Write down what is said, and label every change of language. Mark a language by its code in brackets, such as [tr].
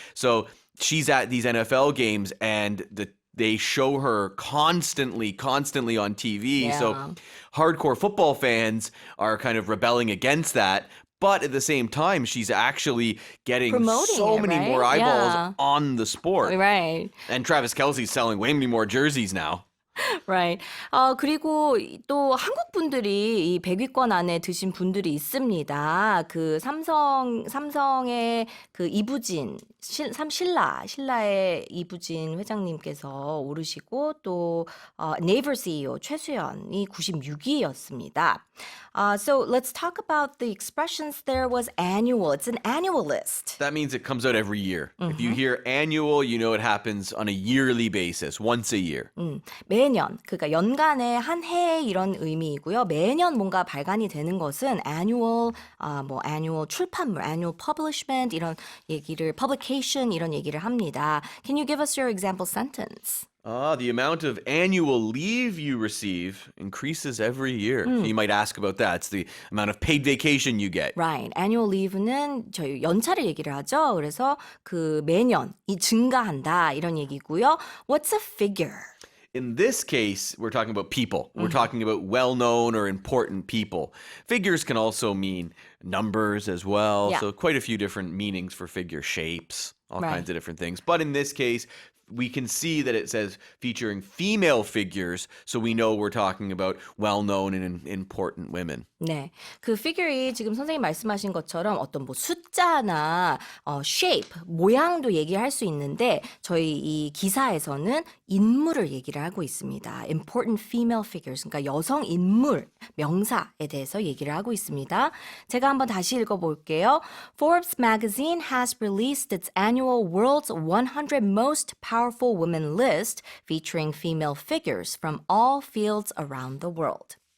[en] So she's at these NFL games and they show her constantly on TV. So hardcore football fans are kind of rebelling against that. But at the same time, she's actually getting so many more eyeballs on the sport. Right. And Travis Kelce's selling way many more jerseys now. Right. [ko] 그리고 또 한국 분들이 이 100위권 안에 드신 분들이 있습니다. 그 삼성의 그 이부진 신라의 이부진 회장님께서 오르시고 또 네이버 CEO 최수연이 96위였습니다. [en] So let's talk about the expressions. There was annual. It's an annual list. That means it comes out every year. If you hear annual, you know it happens on a yearly basis, once a year. [ko] 매년, 그러니까 연간에 한 해 이런 의미이고요. 매년 뭔가 발간이 되는 것은 annual, annual 출판물, annual publishment 이런 얘기를, publication 이런 얘기를 합니다. [en] Can you give us your example sentence? The amount of annual leave you receive increases every year. So you might ask about that. It's the amount of paid vacation you get. Right. [ko] Annual leave는 저희 연차를 얘기를 하죠. 그래서 그 매년 이 증가한다 이런 얘기고요. [en] What's a figure? In this case, we're talking about people. We're talking about well-known or important people. Figures can also mean numbers as well. So quite a few different meanings for figure, shapes, all kinds of different things. But in this case, we can see that it says featuring female figures, so we know we're talking about well-known and important women. [ko] 네, 그 figure이 지금 선생님 말씀하신 것처럼 어떤 뭐 숫자나 shape, 모양도 얘기할 수 있는데 저희 이 기사에서는 인물을 얘기를 하고 있습니다. [en] Important female figures, [ko] 그러니까 여성 인물, 명사에 대해서 얘기를 하고 있습니다. 제가 한번 다시 읽어볼게요. [en] Forbes magazine has released its annual World's 100 Most Powerful Women list featuring female figures from all fields around the world.